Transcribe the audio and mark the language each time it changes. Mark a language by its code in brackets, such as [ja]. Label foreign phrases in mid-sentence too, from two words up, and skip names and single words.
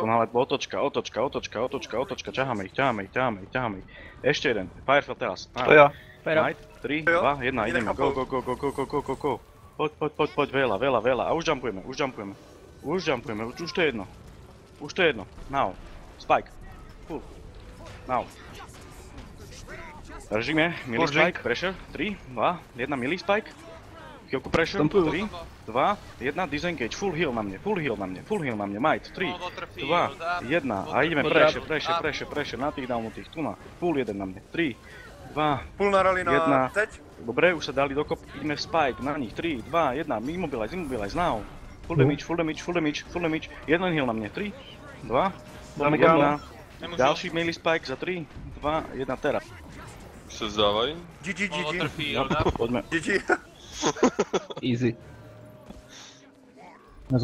[sk] Otočka, ťaháme ich. Ešte jeden, Firefell teraz. To ja. Might, 3, 2, 1, ideme, go. Poď, veľa. A už jumpujeme. Už to je jedno. [en] Now. Spike. Full. Now. Držíme, melee spike, pressure, 3, 2, 1, melee spike. [sk] Chvíľku pressure, 3, 2, 1, disengage, [en] full heal [sk] na mne, might, 3, 2, 1, a ideme pressure, na tých downutých, tu na, full 1 na mne, 3, 2, Full narali na 1, [cs] teď. [sk] dobre, už sa dali dokop, ideme v spike, na nich, 3, 2, 1, immobilize, [en] now, full damage, [sk] jeden heal na mne, 3, 2, 1, ďalší [en] melee spike [sk] za 3, 2, 1, teraz. [cs] Se zdávají? [en] GG. [sk] Poďme. [en] GG. Easy.